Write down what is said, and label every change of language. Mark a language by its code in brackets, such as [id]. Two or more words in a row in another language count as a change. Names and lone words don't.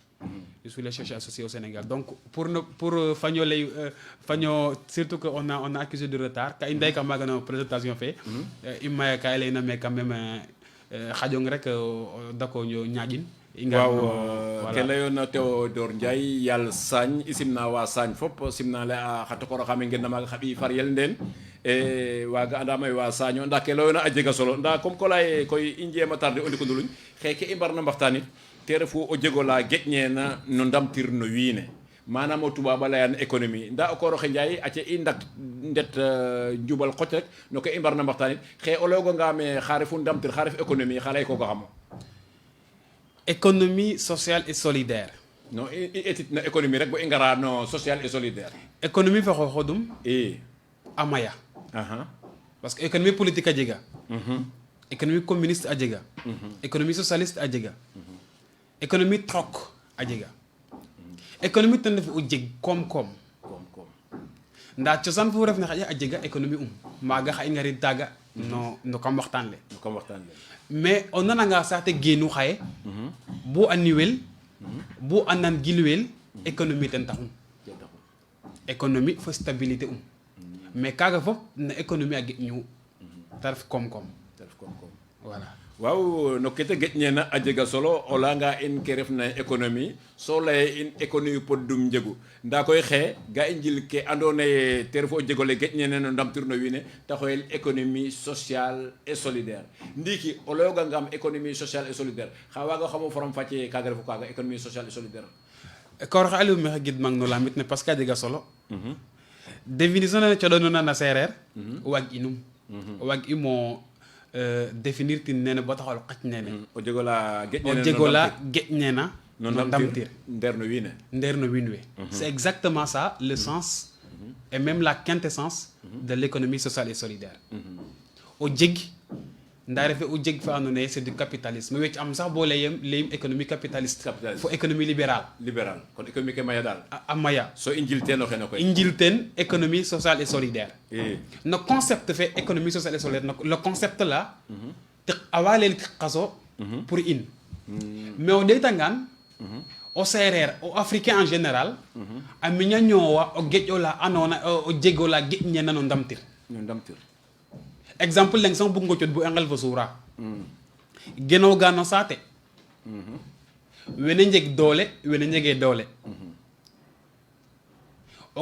[fr] Je suis le chercheur associé au Sénégal. Donc, pour Fagno, surtout qu'on a accusé de retard, quand il y a une présentation faite, il m'a dit qu'il y a quand même Khadjong [srr] rek dako ñaajin waaw ke leyoona Théodore Ndiaye yaal Sagne i simna wa Sagne fop simna le a xa tokor xa me ngen na maaga xa ɓiy far yel ndeen waaga andame wa Sagne o nda ke leyoona a jega solo nda comme ko leye koy i njeema tarder o ndiko nduluñ xeke i mbarna mbaxtaanit te refu o jego la geƴneena no ndamtir no wiine manam o tubaab a leyan économie nda o kooroxe Ndiaye aca i ndet njubal xoc rek no ke i mbarna mbaxtaanit xe o layoganga me xa refu ndamtir xa ref économie xa lay koga xamo [fr] économie sociale et solidaire. [srr] non i etit na économie rek bo i ngara no [fr] social et solidaire. [srr] économie fa xooxodum i a maya aha [fr] parce que économie politique [srr] a jega [fr] économie communiste [srr] a jega [fr] économie socialiste [srr] a jega [fr] économie troc [srr] a jega économie ten ref o jeg koom-koom koom-koom nda cosaan fu ref ne xaƴa a jega économie maaga xa i ngarid taaga no kam waxtaan le comme waxtaan le mais o nananga saate geenu xaye bo a niwel bo a nan gilwel économie ten taxun économie fo stabilité mais kaaga fop na économie a geƴñu te ref koom-koom te ref koom-koom voilà waaw no kete geƴneena a jega solo o layanga in ke refna économie so leye in économie poddum njegu nda koy xe ga i njil ke andoona ye te refu o jegole geƴneena no ndamtir no wiin we te xoyel [fr] économie sociale et solidaire [srr] ndiiki o layogangam [fr] économie sociale et solidaire [srr] xa waaga xamo faram fàcce kaaga refu kaaga [fr] économie sociale et solidaire [srr] koor xa Aliou maxey gidmang no lamit ne [fr] parce que [srr] a jega solo définition nene coɗonona na seereer waag inum waag imo définir tin nene bo taxol qac nene o jegola o jegola geƴnena no ndamtir ndeer no wiin we ndeer no wiin we [fr] c'est exactement ça le sens et même la quintessence de l'économie sociale et solidaire [srr] o jeg nda refe o jeg fa andoona yee [fr] c'est du capitalisme [srr] wecc am sax bo leyem [fr] économie capitaliste fo économie libérale [srr] libéral kon économie ke maya daal a maya so i njil teen o xene koy i njil teen [fr] économie sociale et solidaire [srr] i no concept fe [fr] économie sociale et solidaire le concept là [srr] tiq awa leel tiq qaso pour in mais o ɗeetangaan o seereer o africain [fr] en général [srr] a miña ñoowa o geƴ ola andoona o jeg ola geƴñena no ndamtir no ndamtir exemple leng sax bug ngo cod bu engel fo suura genooga no saate wene njeg doole wene njegee doole o